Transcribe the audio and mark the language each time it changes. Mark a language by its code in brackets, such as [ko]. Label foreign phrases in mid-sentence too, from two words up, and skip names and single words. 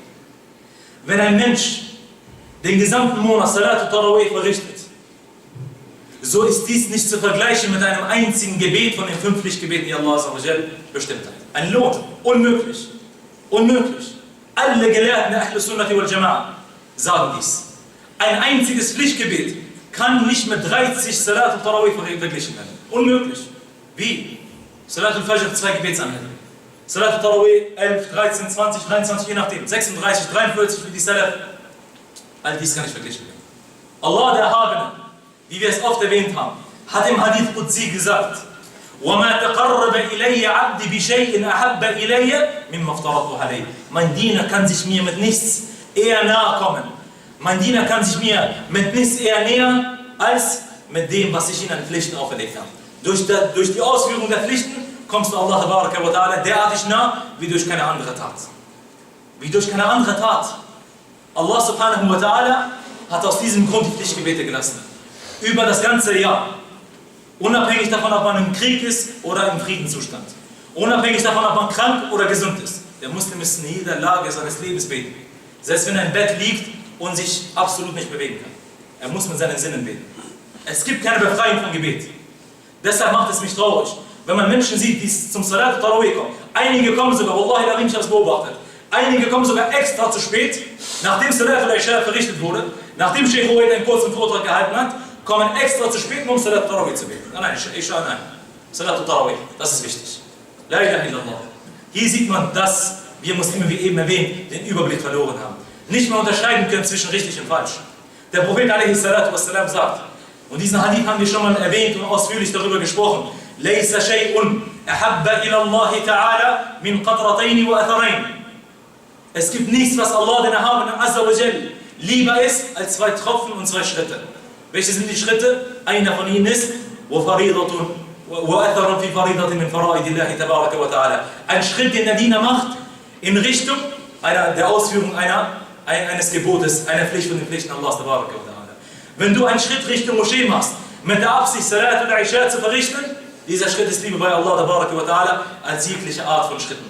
[de] Wenn ein Mensch den gesamten Monat [ar] صلاة التراويح [de] verrichtet, so ist dies nicht zu vergleichen mit einem einzigen Gebet von den 5 Pflichtgebeten, die Allah [ar] عز وجل [de] bestimmt hat. Ein Lohn. Unmöglich. Unmöglich. Alle Gelehrten der [ar] أهل السنة والجماعة [de] sagen dies. Ein einziges Pflichtgebet kann nicht mit 30 [ar] صلاة التراويح [de] verglichen werden. Unmöglich. Wie? [ar] صلاة الفجر [de] 2 Gebetsanhänge. [ar] صلاة التراويح [de] 11, 13, 20, 23, je nachdem. 36, 43 wie die Salat. All dies kann nicht verglichen werden. Allah, der Erhabene, wie wir es oft erwähnt haben, hat im Hadith Qudsi gesagt: [ar] وَمَا تَقَرَّبَ إِلَيَّ عَبْدِ بِشَيْءٍ أَحَبَّ إِلَيَّ مِمَّا افْتَرَضْتُ عَلَيْهِ. [de] Mein Diener kann sich mir mit nichts eher nahe kommen. Mein Diener kann sich mir mit nichts eher näher als mit dem, was ich ihm an Pflichten auferlegt habe. Durch die Ausführung der Pflichten kommst du Allah [ar] تبارك وتعالى [de] derartig nah, wie durch keine andere Tat. Wie durch keine andere Tat. Allah [ar] سبحانه وتعالى [de] hat aus diesem Grund die Pflichtgebete gelassen. Über das ganze Jahr. Unabhängig davon, ob man im Krieg ist oder im Friedenszustand. Unabhängig davon, ob man krank oder gesund ist. Der Muslim ist in jeder Lage seines Lebens beten. Selbst wenn er im Bett liegt und sich absolut nicht bewegen kann. Er muss mit seinen Sinnen beten. Es gibt keine Befreiung von Gebet. Deshalb macht es mich traurig, wenn man Menschen sieht, die zum [ar] صلاة التراويح [de] kommen. Einige kommen sogar, Wallahi, ich habe es beobachtet. Einige kommen sogar extra zu spät, nachdem [ar] صلاة العشاء [de] verrichtet wurde, nachdem Sheikh Huwaid einen kurzen Vortrag gehalten hat, kommen extra zu spät, um [ar] صلاة التراويح [de] zu beten. Nein, Isha, nein. [ar] صلاة التراويح, [de] das ist wichtig. [ar] لا إله إلا الله. [de] Hier sieht man, dass wir Muslime, wie eben erwähnt, den Überblick verloren haben. Nicht mehr unterscheiden können zwischen richtig und falsch. Der Prophet a.s. sagt, und diesen Hadith haben wir schon mal erwähnt und ausführlich darüber gesprochen: [ar] لَيْسَ شَيْءٌ أَحَبَّ إِلَى اللَّهِ تَعَالَى مِنْ قَطْرَتَيْنِ وَأَثَرَيْنِ. [de] Es gibt nichts, was Allah, den Erhabenen [ar] عز وجل, [de] lieber ist als 2 Tropfen und 2 Schritte. Welche sind die Schritte? Einer von ihnen ist [ar] وَأَثَرٌ فِي فَرِيضَةٍ مِنْ فَرَائِدِ اللَّهِ تَبَارَكَ وَتَعَالَى. [de] Ein Schritt, den der Diener macht, in Richtung der Ausführung eines Gebotes, einer Pflicht von den Pflichten Allahs [ar] تبارك وتعالى. [de] Wenn du einen Schritt Richtung Moschee machst, mit der Absicht, [ar] صلاة العشاء [de] zu verrichten, dieser Schritt ist lieber bei Allah [ar] تبارك وتعالى [de] als jegliche Art von Schritten.